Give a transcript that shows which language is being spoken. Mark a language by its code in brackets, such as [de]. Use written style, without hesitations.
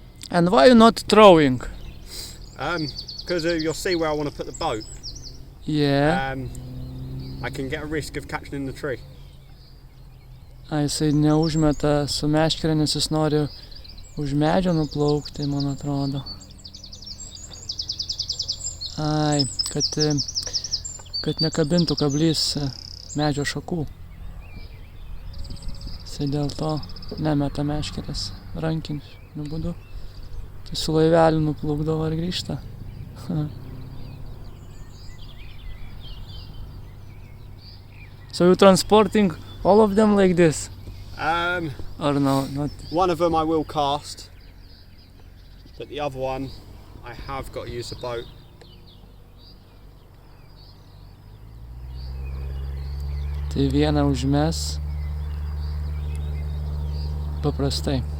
[en] And why you not throwing? Because you'll see where I want to put the boat. Yeah. I can get a risk of catching in the tree. [lt] A jisai neužmeta su meškere, nes jis nori už medžio nuplaukti, man atrodo. Ai, kad nekabintų kablys medžio šakų. Jisai dėl to nemeta meškerės rankiniu būdu. Tai su laiveliu nuplaukdavo ir grįžta. [en] So you transporting all of them like this? Or no, not? One of them I will cast, but the other one I have got to use the boat. [lt] Tai vieną užmes paprastai.